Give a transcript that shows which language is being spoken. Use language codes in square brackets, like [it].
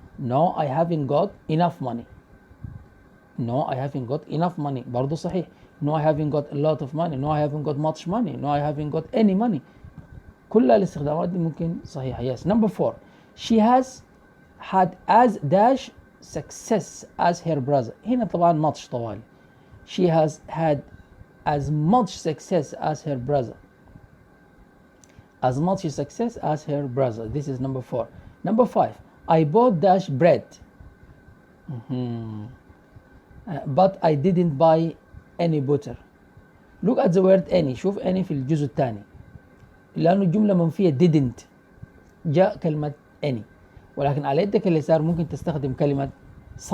[en] No I haven't got enough money. No I haven't got enough money [ar] برضو صحيح. [en] No I haven't got a lot of money. No I haven't got much money. No I haven't got any money. [ar] كل الاستخدامات دي ممكن صحيحة. [en] Yes. Number 4. She has had as dash success as her brother. [ar] هنا طبعا much طوالي. [en] She has had as much success as her brother. As much success as her brother. This is number 4. Number 5. I bought dash bread. But I didn't buy any butter. Look at the word any. [ar] شوف any في الجزء الثاني. لأنه الجملة منفية didn't جاء كلمة any. ولكن على يدك اليسار ممكن تستخدم كلمة some.